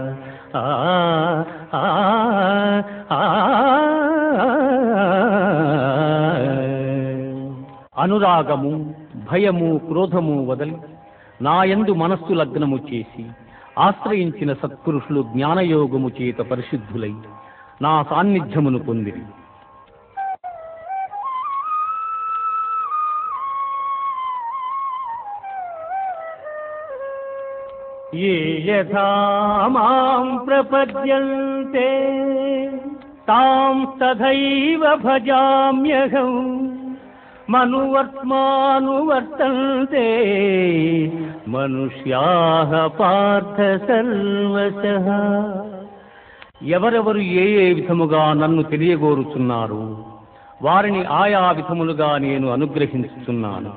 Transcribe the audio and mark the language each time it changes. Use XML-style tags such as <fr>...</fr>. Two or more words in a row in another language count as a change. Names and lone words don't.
<te>అనురాగము, భయము, క్రోధము వదలి నాయందు మనస్సు లగ్నము చేసి ఆశ్రయించిన సత్పురుషులు జ్ఞానయోగము చేత పరిశుద్ధులై నా సాన్నిధ్యమును పొందిరి.</te> <sa>ఏ యథా మాం ప్రపద్యంతే తాం తథైవ భజామ్యహం మనువర్త్మానువర్తంతే మనుష్యాః పార్థ సర్వశః.</sa> <te>ఎవరెవరు ఏ ఏ విధముగా నన్ను తెలియగోరుచున్నారు వారిని ఆయా విధములుగా నేను అనుగ్రహించుచున్నాను.</te>